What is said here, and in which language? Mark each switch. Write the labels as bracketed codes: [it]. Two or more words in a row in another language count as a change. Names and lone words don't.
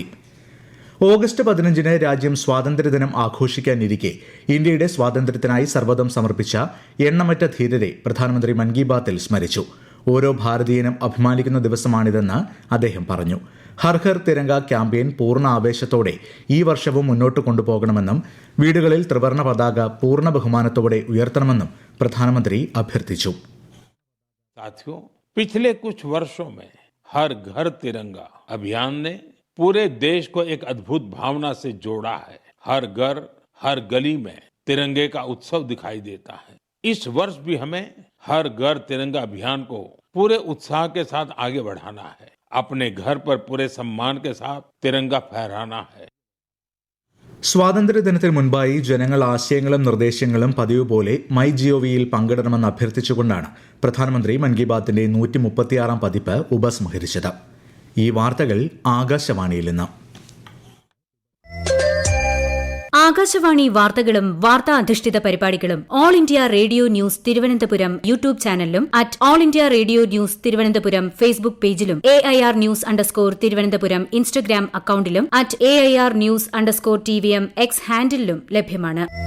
[ml] ഓഗസ്റ്റ് 15-ന് രാജ്യം സ്വാതന്ത്ര്യദിനം ആഘോഷിക്കാനിരിക്കെ ഇന്ത്യയുടെ സ്വാതന്ത്ര്യത്തിനായി സർവ്വതം സമർപ്പിച്ച എണ്ണമറ്റ ധീരരെ പ്രധാനമന്ത്രി മൻ കി ബാത്തിൽ സ്മരിച്ചു. ഓരോ ഭാരതീയനും അഭിമാനിക്കുന്ന ദിവസമാണിതെന്ന് അദ്ദേഹം പറഞ്ഞു. ഹർ ഹർ തിരങ്ക ക്യാമ്പയിൻ പൂർണ്ണ ആവേശത്തോടെ ഈ വർഷവും മുന്നോട്ട് കൊണ്ടുപോകണമെന്നും വീടുകളിൽ ത്രിവർണ്ണ പതാക പൂർണ്ണ ബഹുമാനത്തോടെ ഉയർത്തണമെന്നും പ്രധാനമന്ത്രി അഭ്യർത്ഥിച്ചു. [hi] पिछले कुछ वर्षों में हर घर तिरंगा अभियान ने पूरे देश को एक अद्भुत भावना से जोड़ा है. हर घर हर गली में तिरंगे का उत्सव दिखाई देता है. इस वर्ष भी हमें हर घर तिरंगा अभियान को पूरे उत्साह के साथ आगे बढ़ाना है. अपने घर पर पूरे सम्मान के साथ तिरंगा फहराना है. [ml] സ്വാതന്ത്ര്യദിനത്തിന് മുൻപായി ജനങ്ങൾ ആശയങ്ങളും നിർദ്ദേശങ്ങളും പതിവ് പോലെ മൈ ജിഒവിയിൽ പങ്കിടണമെന്ന് അഭ്യർത്ഥിച്ചുകൊണ്ടാണ് പ്രധാനമന്ത്രി മൻ കി ബാത്തിന്റെ 136 പതിപ്പ് ഉപസംഹരിച്ചത്. ഈ വാർത്തകൾ ആകാശവാണിയിൽ നിന്ന്. ആകാശവാണി വാർത്തകളും വാർത്താ അധിഷ്ഠിത പരിപാടികളും ഓൾ ഇന്ത്യ റേഡിയോ ന്യൂസ് തിരുവനന്തപുരം യൂട്യൂബ് ചാനലിലും @ഓൾ ഇന്ത്യ റേഡിയോ ന്യൂസ് തിരുവനന്തപുരം ഫേസ്ബുക്ക് പേജിലും AIR ന്യൂസ് _ തിരുവനന്തപുരം ഇൻസ്റ്റഗ്രാം അക്കൌണ്ടിലും @AIR ന്യൂസ് _ TVM X ഹാൻഡിലും ലഭ്യമാണ്.